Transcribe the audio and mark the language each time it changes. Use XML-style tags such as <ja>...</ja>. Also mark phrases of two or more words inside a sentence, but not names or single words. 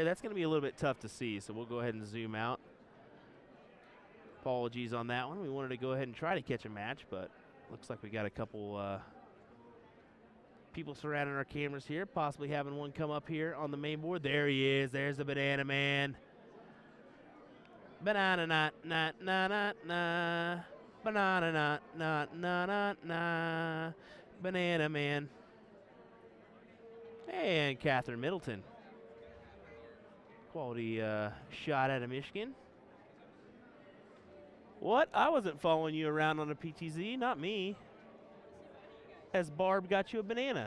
<en>That's going to be a little bit tough to see, so we'll go ahead and zoom out. Apologies on that one. We wanted to go ahead and try to catch a match, but looks like we got a couple people surrounding our cameras here, possibly having one come up here on the main board. There he is. There's the Banana Man. Banana na na na na na. Banana na na na na na. Banana Man. And Catherine Middleton. Quality shot out of Michigan. What? I wasn't following you around on a PTZ, not me. Has Barb got you a banana?</en>